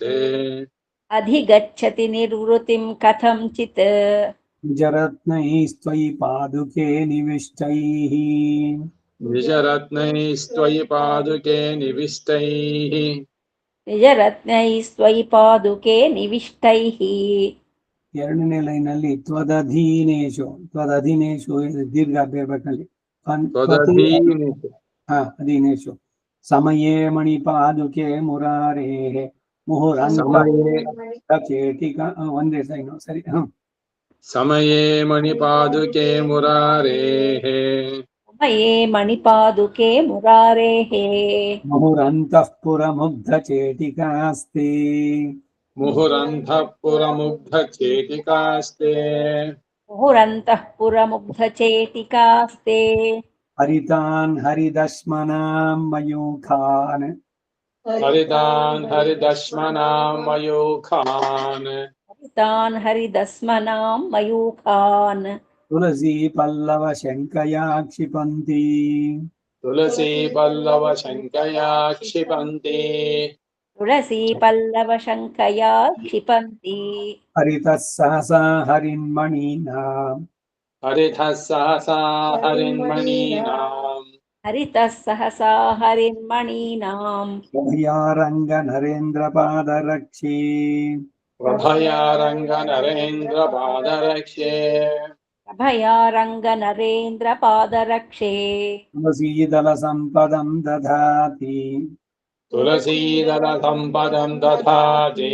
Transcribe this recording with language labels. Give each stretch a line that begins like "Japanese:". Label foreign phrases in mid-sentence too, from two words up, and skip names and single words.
Sanskrit: अधिगच्छति निर्वृतिं कथञ्चित् निजरत्नैस्त्वयि पादुके निविष्टैः निजरत्नैस्त्वयि पादुके निविष्टैः निजरत्नैस्त्वयि पादुके निविष्टैः
Kannada: ಎರಡನೇ ಲೈನಲ್ಲಿ ತ್ವದಧೀನೇಶು ಇದು ದೀರ್ಘ ಬೇರ್ಬೇಕಲ್ಲಿ
Sanskrit: त्वदधीनेषु ಅಧೀನೇಶು ಸಮಯೇ ಮಣಿಪಾದುಕೆ ಮುರಾರೇ ಮುಹುರಂತ समये
Kannada: ಚೇಟಿಕ ಒಂದೇ ಸೈನು ಸರಿ
Sanskrit: समये मणिपादुके मुरारेः समये मणिपादुके मुरारेः ಮುಹುರಂತಃ ಪುರಮುಗ್ಧ ಚೇಟಿಕಾಸ್ತೆ मुहुरन्धः पुरमुग्धचेतिकास्ते मुहुरन्तः पुरमुग्धचेतिकास्ते ಹರಿತಾನ್ ಹರಿದಶ್ಮನಾಂ ಮಯೂಖಾನ್ हरितान् हरिदश्मनां मयूखान् तान् हरिदस्मनां मयूखान् ತುಳಸಿ ಪಲ್ಲವ ಶಂಕಯಾ ಕ್ಷಿಪಂತಿ तुलसी पल्लव शङ्कया क्षिपन्ति तुलसी पल्लवशङ्कया क्षिपन्ति ಹರಿತಃ ಸಹಸಾ ಹರಿನ್ಮಣೀನಾಂ हरितः सहसा हरिन्मणीनाम् हरितः सहसा हरिन्मणीनां ಅಭಯಾರಂಗ ನರೇಂದ್ರ ಪಾದರಕ್ಷೇ प्रभया रङ्गनरेन्द्रपादरक्ष्ये अभयारङ्गनरेन्द्रपादरक्षे ತುಳಸೀದಲ ಸಂಪದಂ ದಧಾತಿ तुलसीदलसम्पदं दधाति